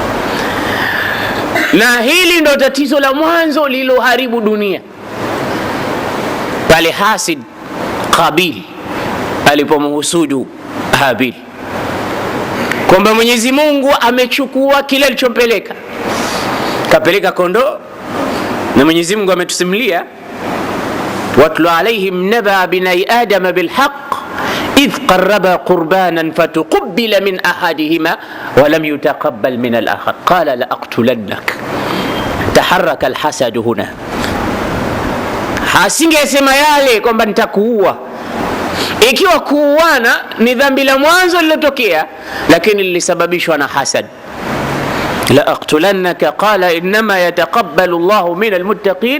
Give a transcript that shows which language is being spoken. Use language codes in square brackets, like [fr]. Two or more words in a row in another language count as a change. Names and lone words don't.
[sw] Na hili ndo tatizo la mwanzo liloharibu dunia, pale hasid Qabil alipomhusudu Habil, kwamba Mwenyezi Mungu amechukua kile alichopeleka, kapeleka kondoo. Na Mwenyezi Mungu ametusimulia [ar] واتل عليهم نبأ ابني آدم بالحق إذ قربا قربانا فتقبل من أحدهما ولم يتقبل من الآخر قال لأقتلنك. تحرك الحسد هنا, [sw] hasingesema yale kwamba nitakuua. Ikiwa kuuana ni dhambi la mwanzo lilotokea, lakini lilisababishwa na hasad. [ar] لأقتلنك قال إنما يتقبل الله من المتقين.